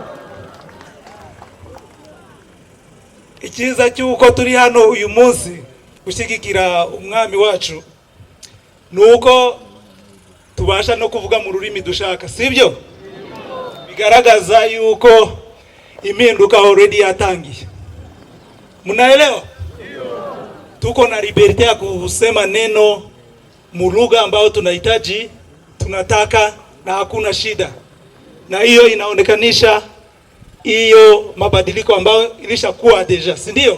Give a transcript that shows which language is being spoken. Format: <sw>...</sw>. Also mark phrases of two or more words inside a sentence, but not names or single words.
<rw>Ikiza cyuko turi hano uyu munsi gushyigikira umwami wacu nuko tubasha no kuvuga mu rurimi dushaka, sibyo? Bigaragaza yuko impinduka already yatangiye.</rw> <sw>Mnaelewa? Tuko na liberty ya kusema neno mu lugha ambayo tunahitaji, tunataka, na hakuna shida. Na hiyo inaonekanisha hiyo mabadiliko ambayo ilishakuwa deja, si ndio?</sw>